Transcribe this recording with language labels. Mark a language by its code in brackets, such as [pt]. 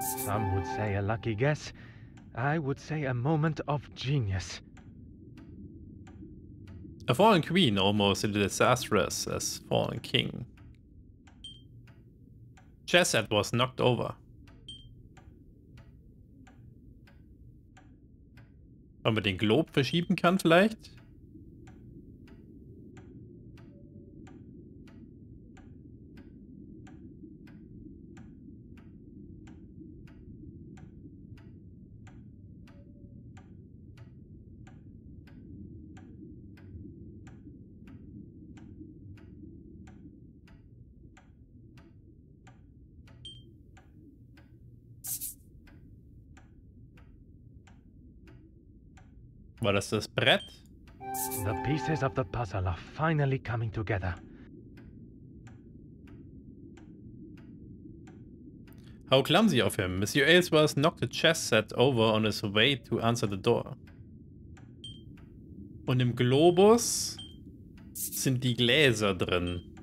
[en] Some would say a lucky guess. I would say a moment of genius. A fallen queen, almost as disastrous as fallen king. Chess set was knocked over. [de] Ob man den Globe verschieben kann vielleicht? War das das Brett? [en] The The pieces of the puzzle are finally coming together. How clumsy of him. Monsieur Aylesworth knocked the chess set over on his way to answer the door. [de] Und im Globus sind die Gläser drin.